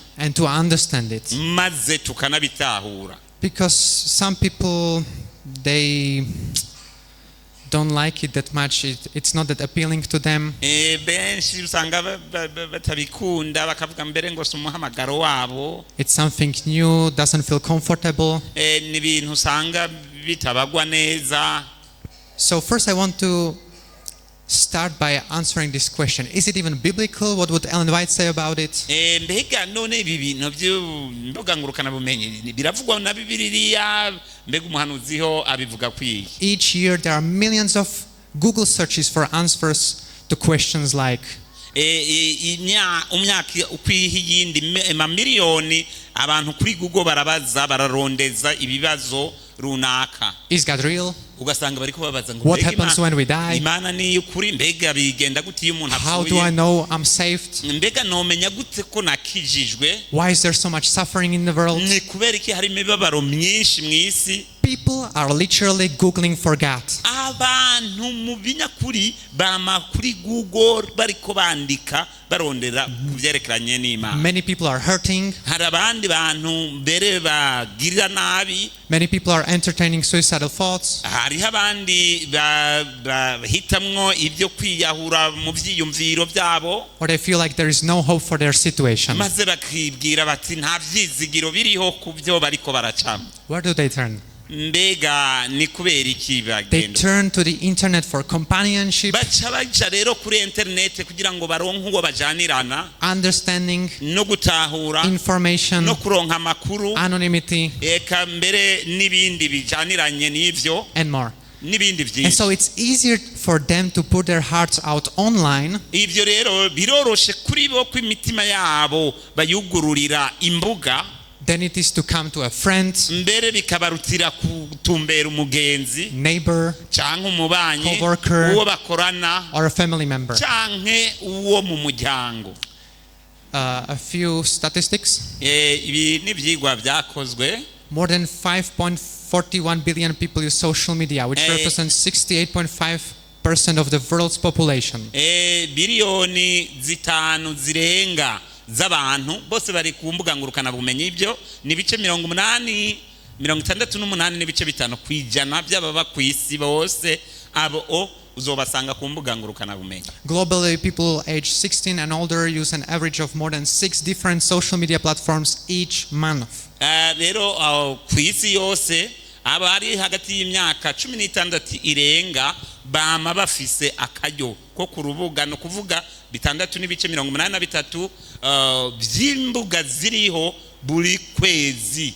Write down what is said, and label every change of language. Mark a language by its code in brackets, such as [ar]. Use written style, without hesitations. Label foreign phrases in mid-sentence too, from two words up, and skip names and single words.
[en] and to understand it. [rn] maze tukanabitahura. [en] Because some people, they don't like it that much. It's not that appealing to them. [rn] Benshi usanga batabikunda bakavuga mbere ngo si umuhamagaro wabo. [en] It's something new, doesn't feel comfortable. [rn] Ni ibintu usanga bitabagwa neza. [en] So first I want to start by answering this question. Is it even biblical? What would Ellen White say about it? [rn] Mbega none ibi bintu by'imbuga ngurukana bumenyi biravugwa na Bibiliya, mbega umuhanuziho abivuga kwiye. [en] Each year there are millions of Google searches for answers to questions like, [rn] umyaka ukwiha iyindi amamiliyoni abantu kuri Google bararondeza ibibazo runaka. [en] is God real? [rn] Ugasanga bariko babaza ngo [en] What happens when we die? [rn] Imana ni ukuri, mbega bigenda gute iyo umuntu [en] How do I [rn] apfuye? [en] know I'm saved? [rn] Mbega nomenya gute ko nakijijwe? [en] Why is there so much suffering in the world? [rn] Ni kubera iki hari imibabaro myinshi mu isi? [en] People are literally Googling for God. [rn] Abantu mu binyakuri bama kuri Google bariko bandika barondera kuvyerekeranye n'Imana. [en] Many people are hurting. [rn] Hari abandi bantu mbere bagirira nabi. [en] Many people are entertaining suicidal thoughts. [rn] Hariho abandi bahitamwo ibyo kwiyahura mu vyiyumviro byabo, [en] Or they feel like there is no hope for their situation. [rn] maze bakibwira bati nta vyizigiro biriho ku byo bariko baracamo. [en] Where do they turn? [rn] Mbega ni kubera iki [en] They [rn] bagenda? [en] turn to the internet for companionship, [rn] Baca baja rero kuri internet kugira ngo baronke uwo bajanirana [en] understanding, [rn] no gutahura [en] information, [rn] no kuronka amakuru, [en] anonymity, [rn] eka mbere n'ibindi bijaniranye n'ivyo [en] and more. [rn] n'ibindi [en] And [rn] vyinshi. [en] so it's easier for them to put their hearts out online [rn] Ivyo rero biroroshe kuri bo ko imitima yabo bayugururira imbuga, [en] than it is to come to a friend, [rn] mbere bikabarutira kutumbera umugenzi [en] neighbor, [rn] canke umubanyi, [en] coworker, [rn] uwo bakorana [en] or a family member. [rn] canke uwo mu muryango. [en] A few statistics. [rn] Ibi ni ivyigwa vyakozwe. [en] More than 5.41 billion people use social media, which represents 68.5% of the world's population. [rn] Biliyoni zitanu zirenga z'abantu bose bari ku mbuga ngurukana bumenyi. Ibyo ni bice 68 n'ibice 5 kwijana by'ababa ku isi bose abo uzobasanga ku mbuga ngurukana bumenyi. [en] Globally, people aged 16 and older use an average of more than 6 different social media platforms each month. [rn] Rero ku isi yose abari hagati y'imyaka 16 irenga bama bafise akaryo ko ku rubuga no kuvuga 6.83 by'imbuga ziriho buri kwezi.